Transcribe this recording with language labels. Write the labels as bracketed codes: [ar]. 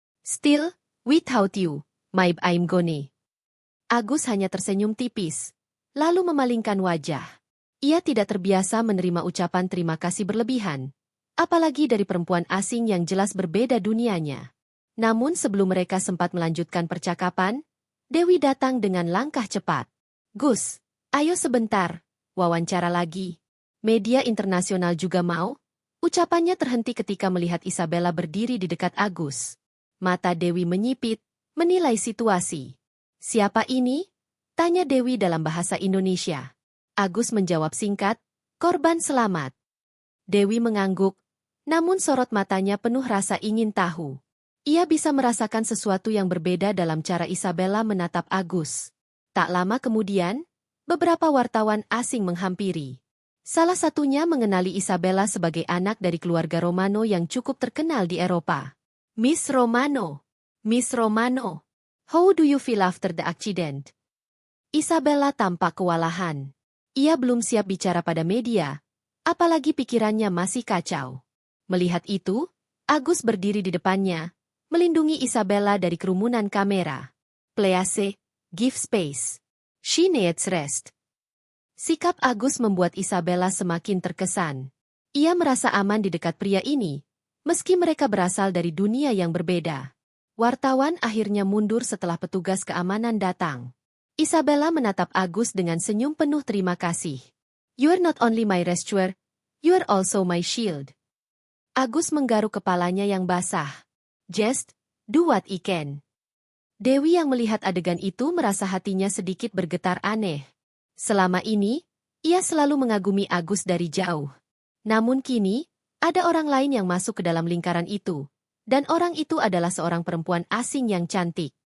[en] "Still, without you, maybe I'm gone." [id] Agus hanya tersenyum tipis, lalu memalingkan wajah. Ia tidak terbiasa menerima ucapan terima kasih berlebihan, apalagi dari perempuan asing yang jelas berbeda dunianya. Namun sebelum mereka sempat melanjutkan percakapan, Dewi datang dengan langkah cepat. "Gus, ayo sebentar, wawancara lagi. Media internasional juga mau?" Ucapannya terhenti ketika melihat Isabella berdiri di dekat Agus. Mata Dewi menyipit, menilai situasi. Siapa ini? Tanya Dewi dalam bahasa Indonesia. Agus menjawab singkat, korban selamat. Dewi mengangguk, namun sorot matanya penuh rasa ingin tahu. Ia bisa merasakan sesuatu yang berbeda dalam cara Isabella menatap Agus. Tak lama kemudian, beberapa wartawan asing menghampiri. Salah satunya mengenali Isabella sebagai anak dari keluarga Romano yang cukup terkenal di Eropa. [en] Miss Romano. Miss Romano. How do you feel after the accident? [id] Isabella tampak kewalahan. Ia belum siap bicara pada media, apalagi pikirannya masih kacau. Melihat itu, Agus berdiri di depannya, melindungi Isabella dari kerumunan kamera. [en] Please, give space. She needs rest. [id] Sikap Agus membuat Isabella semakin terkesan. Ia merasa aman di dekat pria ini, meski mereka berasal dari dunia yang berbeda. Wartawan akhirnya mundur setelah petugas keamanan datang. Isabella menatap Agus dengan senyum penuh terima kasih. [en] You are not only my rescuer, you are also my shield. [id] Agus menggaruk kepalanya yang basah. [en] Just do what I can. [id] Dewi yang melihat adegan itu merasa hatinya sedikit bergetar aneh. Selama ini, ia selalu mengagumi Agus dari jauh. Namun kini, ada orang lain yang masuk ke dalam lingkaran itu, dan orang itu adalah seorang perempuan asing yang cantik.